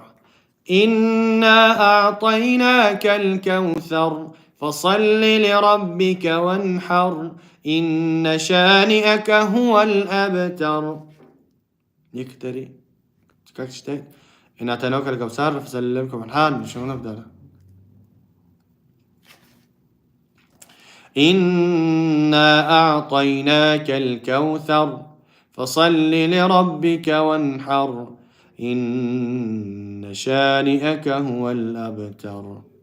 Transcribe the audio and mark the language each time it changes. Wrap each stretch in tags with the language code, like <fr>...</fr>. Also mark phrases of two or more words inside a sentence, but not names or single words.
<ar>إنا أعطيناك الكوثر فصل لربك وانحر إن شانئك هو الأبتر.</ar> <ru>Некоторые, как читать?</ru> <ar>إنا أعطيناك الكوثر فصل لربك وانحر. شو نبدأ؟ إنا أعطيناك الكوثر فصل لربك وانحر إن شانئك هو الأبتر.</ar>